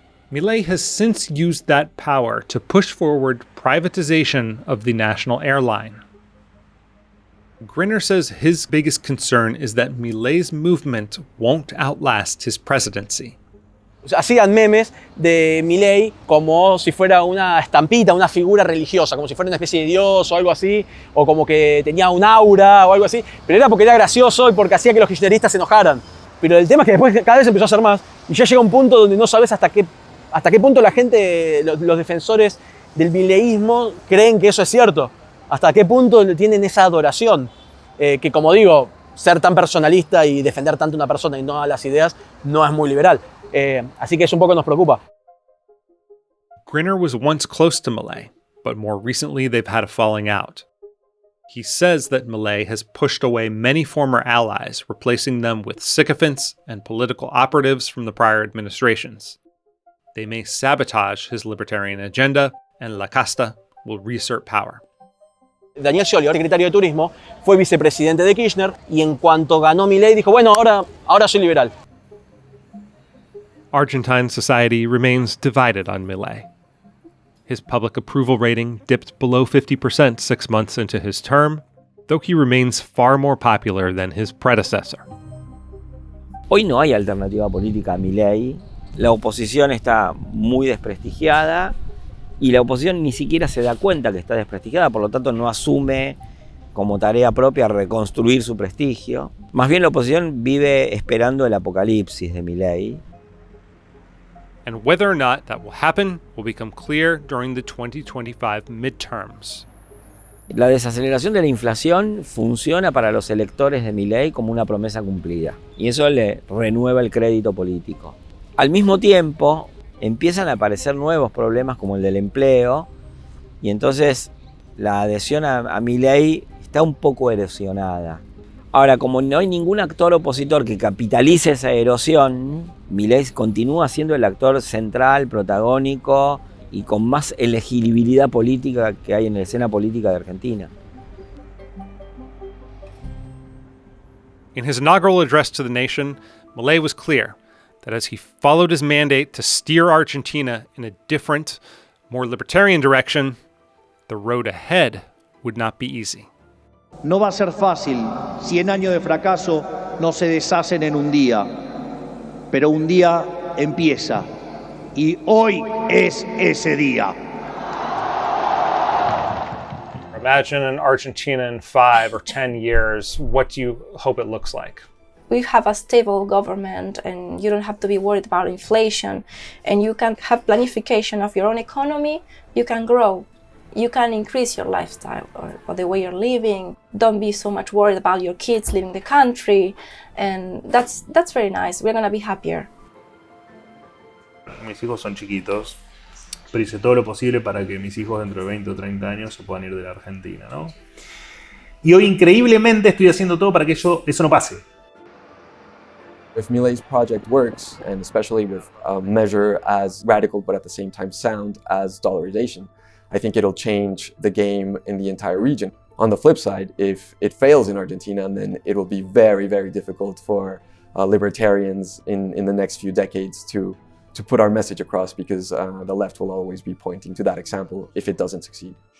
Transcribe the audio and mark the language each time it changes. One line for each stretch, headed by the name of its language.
English: Milei has since used that power to push forward privatization of the national airline. Grinner says his biggest concern is that Milei's movement won't outlast his presidency.
Spanish: Hacían memes de Milei como si fuera una estampita, una figura religiosa, como si fuera una especie de dios o algo así, o como que tenía un aura o algo así, pero era porque era gracioso y porque hacía que los kirchneristas se enojaran. Pero el tema es que después cada vez empezó a hacer más y ya llega un punto donde no sabes hasta qué punto la gente, los defensores del mileísmo creen que eso es cierto, hasta qué punto tienen esa adoración, que como digo, ser tan personalista y defender tanto a una persona y no a las ideas no es muy liberal. Así que eso un poco nos preocupa.
English: Grinner was once close to Milei, but more recently they've had a falling out. He says that Milei has pushed away many former allies, replacing them with sycophants and political operatives from the prior administrations. They may sabotage his libertarian agenda, and La Casta will reassert power.
Spanish: Daniel Scioli, ahora secretario de Turismo, fue vicepresidente de Kirchner y en cuanto ganó Milei dijo, bueno, ahora soy liberal.
English: Argentine society remains divided on Milei. His public approval rating dipped below 50% 6 months into his term, though he remains far more popular than his predecessor.
Spanish: Hoy no hay alternativa política a Milei. La oposición está muy desprestigiada y la oposición ni siquiera se da cuenta que está desprestigiada, por lo tanto no asume como tarea propia reconstruir su prestigio. Más bien la oposición vive esperando el apocalipsis de Milei.
English: And whether or not that will happen will become clear during the 2025 midterms.
Spanish: La desaceleración de la inflación funciona para los electores de Milei como una promesa cumplida y eso le renueva el crédito político. Al mismo tiempo, empiezan a aparecer nuevos problemas como el del empleo y entonces la adhesión a Milei está un poco erosionada. Ahora, como no hay ningún actor opositor que capitalice esa erosión, Milei continúa siendo el actor central, protagónico y con más elegibilidad política que hay en la escena política de Argentina.
English: In his inaugural address to the nation, Milei was clear that as he followed his mandate to steer Argentina in a different, more libertarian direction, the road ahead would not be easy.
Spanish: No va a ser fácil. 100 años de fracaso no se deshacen en un día, pero un día empieza y hoy es ese día.
English: Imagine an Argentina in 5 or 10 years. What do you hope it looks like? We have a stable government and you don't have to be worried about inflation and you can have planification of your own economy, you can grow. You can increase your lifestyle or the way you're living. Don't be so much worried about your kids leaving the country. And that's very nice. We're going to be happier.
Spanish: Mis hijos son chiquitos, pero hice todo lo posible para que mis hijos dentro de 20 o 30 años se puedan ir de la Argentina, ¿no? Y hoy increíblemente estoy haciendo todo para que eso no pase.
English: If Milei's project works, and especially with a measure as radical but at the same time sound as dollarization, I think it'll change the game in the entire region. On the flip side, if it fails in Argentina, then it will be very, very difficult for libertarians in the next few decades to put our message across because the left will always be pointing to that example if it doesn't succeed.